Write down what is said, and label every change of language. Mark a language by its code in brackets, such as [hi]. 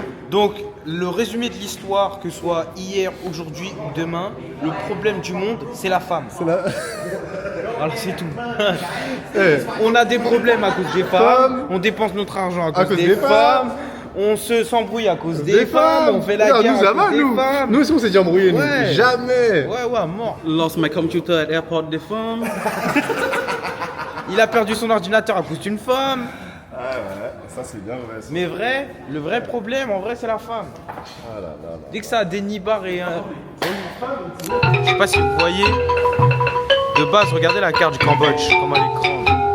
[fr] Donc, le résumé de l'histoire, que ce soit hier, aujourd'hui ou demain, le problème du monde, c'est la femme. Voilà, c'est tout. On a des problèmes à cause des femmes, on dépense notre argent à cause des femmes, on s'embrouille à cause des femmes, on fait la guerre à cause des femmes. Nous aussi, on s'est déjà embrouillé, nous. Ouais. Jamais. Ouais, mort. [en] Lost my computer at airport [fr] des femmes. Il a perdu son ordinateur à cause d'une femme. Ouais, ça c'est bien vrai. Mais vrai, le vrai problème, en vrai, c'est la femme. Dès que ça a des nibards et un... Je sais pas si vous voyez. De base, regardez la carte du Cambodge, comment elle est grande.